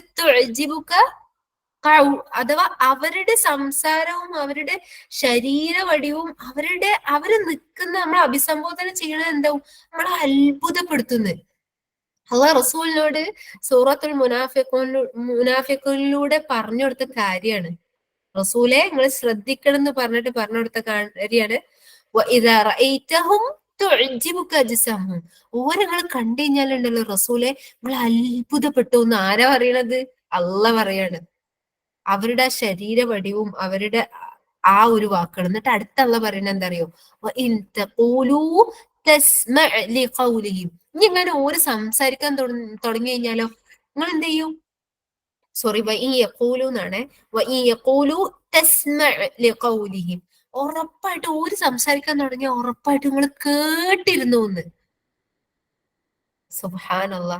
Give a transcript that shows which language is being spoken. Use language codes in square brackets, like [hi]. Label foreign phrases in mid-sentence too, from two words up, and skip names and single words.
[ml] തുഅ്ജിബുക അഥവാ അവരുടെ സംസാരവും അവരുടെ ശരീരവടിവും അവര് നിൽക്കുന്ന നമ്മളെ അഭിസംബോധന ചെയ്യണത് എന്താവും നമ്മളെ അത്ഭുതപ്പെടുത്തുന്നത്. അള്ളാഹ് റസൂലിനോട് സൂറത്തുൽ മുനാഫിഖൂനിലൂടെ പറഞ്ഞു കൊടുത്ത കാര്യമാണ്. റസൂലെ നിങ്ങൾ ശ്രദ്ധിക്കണം എന്ന് പറഞ്ഞിട്ട് പറഞ്ഞു കൊടുത്ത കാര്യമാണ് [ar] وَإِذَا رَأَيْتَهُمْ تُعْجِبُكَ أَجْسَامُهُم. [ml] ഓരെ നിങ്ങൾ കണ്ടു കഴിഞ്ഞാലുണ്ടല്ലോ റസൂലെ നിങ്ങൾ അത്ഭുതപ്പെട്ടു എന്ന് ആരാ പറയണത്? അള്ളാഹ് പറയാണ്. അവരുടെ ആ ശരീര വടിവും അവരുടെ ആ ഒരു വാക്കുകൾ. എന്നിട്ട് അടുത്ത അള്ളാഹ് പറയുന്നത് എന്താ അറിയോ? [ar] وَإِن تَقُولُوا تَسْمَعْ لِقَوْلِهِمْ. [ml] ഇനി ഇങ്ങനെ ഓര് സംസാരിക്കാൻ തുടങ്ങി കഴിഞ്ഞാലോ നിങ്ങൾ എന്ത് ചെയ്യും? [ar] സോറി, وإن يقولوا എന്നാണ്. وإن يقولوا تسمع لقولهم. [ml] ഉറപ്പായിട്ട് ഓര് സംസാരിക്കാൻ തുടങ്ങിയ ഉറപ്പായിട്ട് നിങ്ങൾ കേട്ടിരുന്നു എന്ന്. സുബ്ഹാനല്ലാഹ്.